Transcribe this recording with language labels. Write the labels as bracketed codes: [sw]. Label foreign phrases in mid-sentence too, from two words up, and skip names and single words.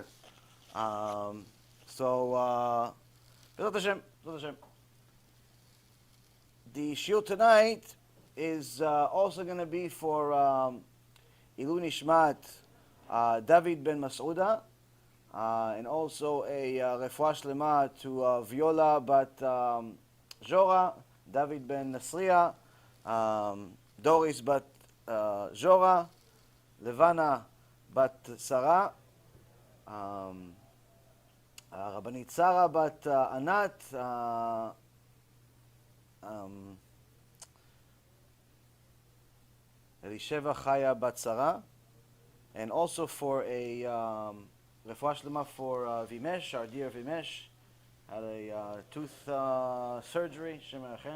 [he] בעזרת השם, בעזרת השם. [en] The shiur tonight is also going to be for [he] עילוי נשמת [en] David ben Mas'uda, and also a [he] רפואה שלמה [en] to Viola bat Zora, David ben Nasriya, Doris bat Zora, Levana bat Sarah, Rabbanit Sarah bat Anat, Elisheva Chaya bat Sarah, and also for a [he] רפואה שלמה [en] for Vimesh, our dear Vimesh, had a tooth surgery. [he] שם השם.